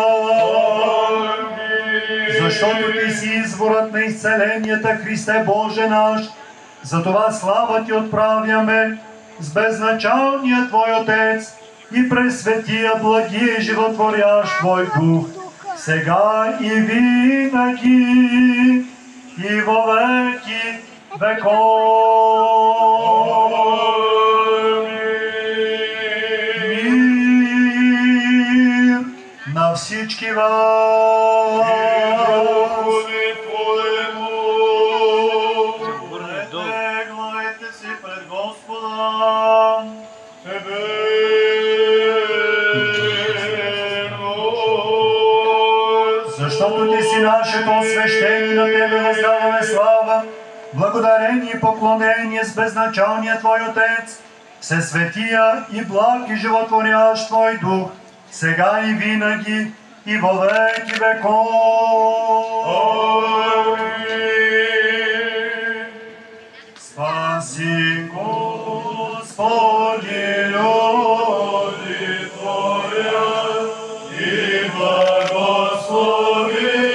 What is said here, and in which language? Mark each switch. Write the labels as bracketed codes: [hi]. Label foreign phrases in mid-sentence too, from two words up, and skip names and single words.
[bg] Защото Ти си изворът на изцеленията, Христе Боже наш, затова слава Ти отправяме с безначалния Твой Отец и пресветия, благия и животворящ Твой Дух, сега и винаги, [cu] и во веки веков. [bg] Мир на всички вас. Гледайте си пред Господа. Защото Ти си нашето освещение, на Тебе въздаваме слава, благодарение и поклонение с безначалния Твой Отец, всесветия и благ и животворящ Твой Дух, сега и винаги, [cu] и во веки веков. Спаси, Господи, люди Твоя, и благослови